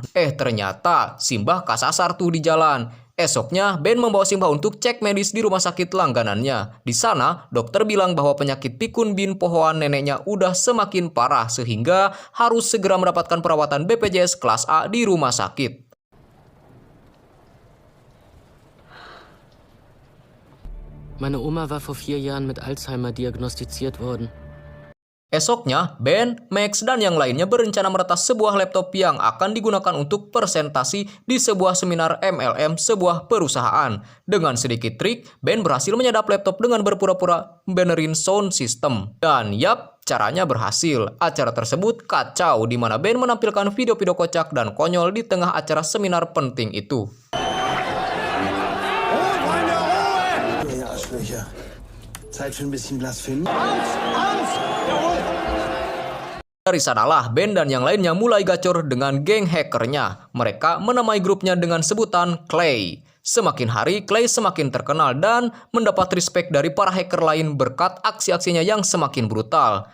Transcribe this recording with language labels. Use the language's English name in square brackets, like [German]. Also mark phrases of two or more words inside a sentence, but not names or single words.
[Indonesian] Ternyata simbah kasasar tuh di jalan. Esoknya, Ben membawa Simbah untuk cek medis di rumah sakit langganannya. Di sana, dokter bilang bahwa penyakit pikun bin pohoan neneknya udah semakin parah sehingga harus segera mendapatkan perawatan BPJS kelas A di rumah sakit. [German] Meine Oma war vor 4 Jahren mit Alzheimer diagnostiziert worden. [Indonesian] Esoknya, Ben, Max, dan yang lainnya berencana meretas sebuah laptop yang akan digunakan untuk presentasi di sebuah seminar MLM sebuah perusahaan. Dengan sedikit trik, Ben berhasil menyadap laptop dengan berpura-pura benerin sound system. Dan yap, caranya berhasil. Acara tersebut kacau, di mana Ben menampilkan video-video kocak dan konyol di tengah acara seminar penting itu. [German] Ihr Arschlöcher. Zeit für ein bisschen Blasphemie. [Indonesian] Dari sanalah Ben dan yang lainnya mulai gacor dengan geng hackernya. Mereka menamai grupnya dengan sebutan Clay. Semakin hari Clay semakin terkenal dan mendapat respect dari para hacker lain berkat aksi-aksinya yang semakin brutal.